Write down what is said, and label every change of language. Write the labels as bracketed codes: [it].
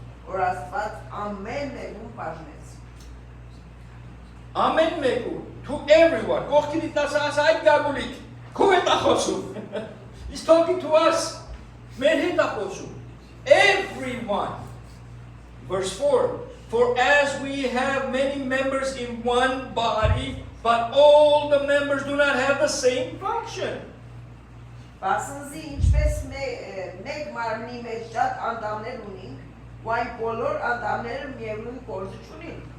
[hy] որ Աստված ամեն մեկուն բաժնեց։ Ամեն մեկու, [en] to everyone. [hy] Կողքինի տասած այդ գագուլիկ, քո հետ է խոսում։ [en] He's talking to us. [hy] Մեր հետ է խոսում։ [en] Everyone. Verse 4. For as we have many members in one body, but all the members do not have the same function. [hy] Բասնզի ինչպես մեկ մարմնի մեջ շատ անդամներ ունենք, ու այն բոլոր անդամները միևնույն գործը չունին։